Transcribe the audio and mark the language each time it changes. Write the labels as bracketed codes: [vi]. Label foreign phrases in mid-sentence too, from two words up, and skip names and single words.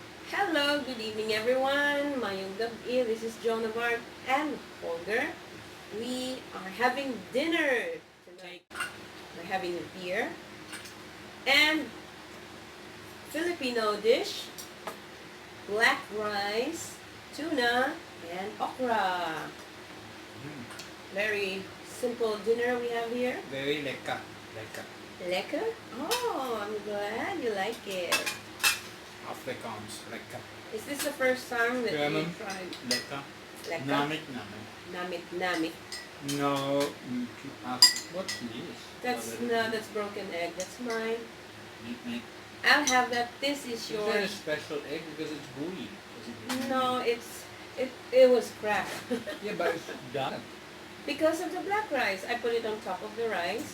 [en] Hello, good evening everyone. [hil] Mayong gabi. [en] This is John Navarre and Holger. We are having dinner tonight. We're having a beer and Filipino dish, black rice, tuna, and okra. Very simple dinner we have here. Very lekker. Lekker. Lekker? Oh, I'm glad you like it. Afrikaans. Lekker. Is this the first time that German. you tried Lekker. lekker? [hil] Namik, namik. Namit namit. [en] No. What's this? That's broken egg. That's mine. Meat. I'll have that. This is Is that a yours. special egg because it's gooey? No, it was cracked. Yeah, but it's done. Because of the black rice. I put it on top of the rice.